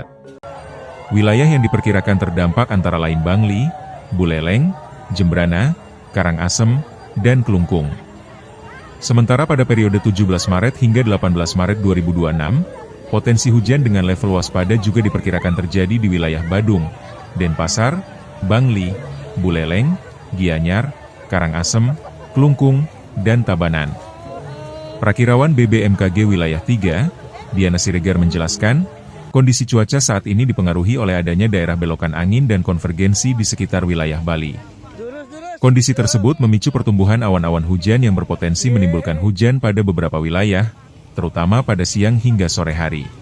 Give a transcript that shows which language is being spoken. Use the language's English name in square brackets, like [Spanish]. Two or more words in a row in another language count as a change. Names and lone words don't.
[Indonesian] Wilayah yang diperkirakan terdampak antara lain Bangli, Buleleng, Jembrana, Karangasem, dan Kelungkung. Sementara pada periode 17 Maret hingga 18 Maret 2026, potensi hujan dengan level waspada juga diperkirakan terjadi di wilayah Badung, Denpasar, Bangli, Buleleng, Gianyar, Karangasem, Kelungkung, dan Tabanan. Prakirawan BBMKG Wilayah 3, Diana Siregar menjelaskan, kondisi cuaca saat ini dipengaruhi oleh adanya daerah belokan angin dan konvergensi di sekitar wilayah Bali. Kondisi tersebut memicu pertumbuhan awan-awan hujan yang berpotensi menimbulkan hujan pada beberapa wilayah, terutama pada siang hingga sore hari.